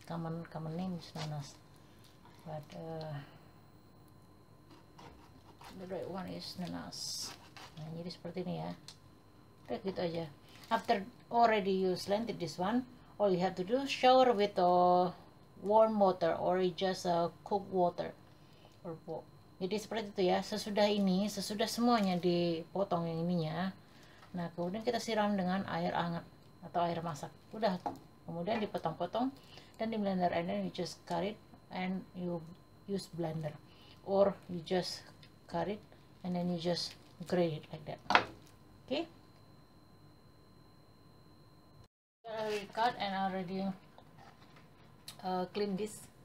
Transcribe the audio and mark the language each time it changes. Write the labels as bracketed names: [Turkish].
[English] Common name is nanas, but the right one is nanas. Nah, jadi seperti ini ya. Udah gitu aja. After already you slanted this one, all you have to do, shower with warm water or just cook water or pot. [Indonesian] Jadi seperti itu ya. Sesudah semuanya dipotong yang ininya, nah kemudian kita siram dengan air hangat atau air masak. [English] Udah, kemudian dipotong-potong dan di blender, and then you just cut it and you use blender, or you just cut it and then you just grate it like that. Okay, I already cut and already clean this.